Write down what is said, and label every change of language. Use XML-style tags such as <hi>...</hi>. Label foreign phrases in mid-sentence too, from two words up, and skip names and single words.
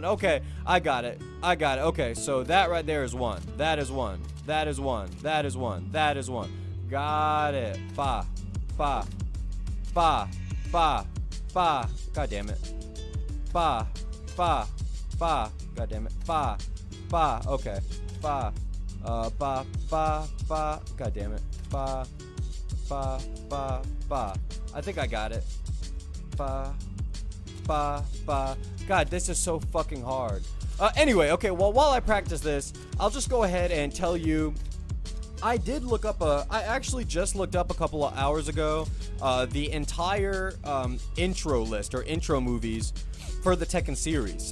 <en>Okay, I got it. I got it. Okay, so that right there is 1. That is 1. That is 1. That is 1. That is 1. Got it. Fa. Fa. Fa. Fa. Fa. God damn it. Fa. Fa. Fa. God damn it. Fa. Fa. Okay. Fa. Fa. Fa. Fa. God damn it. Fa. Fa. Fa. Fa. I think I got it. Fa. Fa. Fa. God, this is so fucking hard. Anyway, okay, well, while I practice this, I'll just go ahead and tell you, I actually just looked up a couple of hours ago, the entire, intro list, or intro movies for the Tekken series.</en>